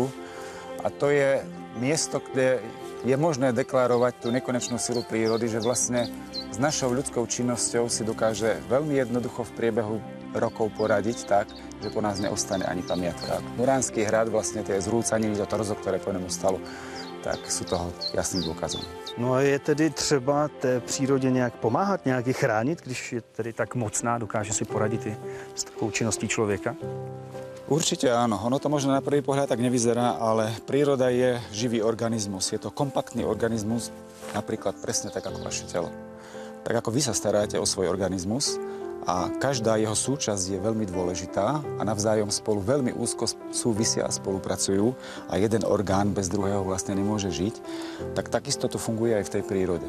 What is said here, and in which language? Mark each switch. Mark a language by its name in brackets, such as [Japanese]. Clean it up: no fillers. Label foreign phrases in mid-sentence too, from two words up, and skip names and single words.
[Slovak] A to je miesto, kde je možné deklarovať tú nekonečnú silu prírody, že vlastne s našou ľudskou činnosťou si dokáže veľmi jednoducho v priebehu rokov poradiť tak, že po nás neostane ani pamiatka. Muránsky hrad, vlastne tie zrúcaniny, to torzo, ktoré po němu stalo, tak sú toho jasným dôkazom. [Czech] No a je tedy třeba té přírodě nějak pomáhat, nějak ji chránit, když je tedy tak mocná, dokáže si poradit i s takovou činností člověka? [Slovak] Určite áno. Ono to možno na prvý pohľad tak nevyzerá, ale príroda je živý organizmus. Je to kompaktný organizmus, napríklad presne tak ako vaše telo. Tak ako vy sa staráte o svoj organizmus a každá jeho súčasť je veľmi dôležitá a navzájom spolu veľmi úzko súvisia a spolupracujú a jeden orgán bez druhého vlastne nemôže žiť, tak takisto to funguje aj v tej prírode.